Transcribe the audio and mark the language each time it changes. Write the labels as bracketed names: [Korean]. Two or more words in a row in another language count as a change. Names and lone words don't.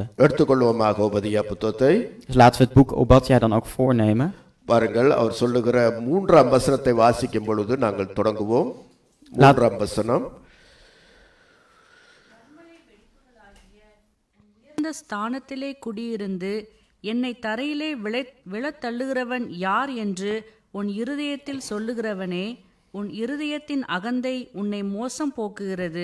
[Tamil] எடுத்துக்கொள்வோமாக உபதியா புத்தகத்தை. [Dutch] Dus laten we het boek Obadja dan ook voornemen. [Tamil] பாருங்கள் அவர் சொல்லுகிற 3ஆம் வசனத்தை வாசிக்கும் பொழுது நாங்கள் தொடங்குவோம். 3ஆம் வசனம். உயர்ந்த ஸ்தானத்திலே குடியிருந்து என்னை தரையிலே விழத் தள்ளுகிறவன் யார் என்று உன் இருதயத்தில் சொல்லுகிறவனே, உன் இருதயத்தின் அகந்தை உன்னை மோசம் போக்குகிறது.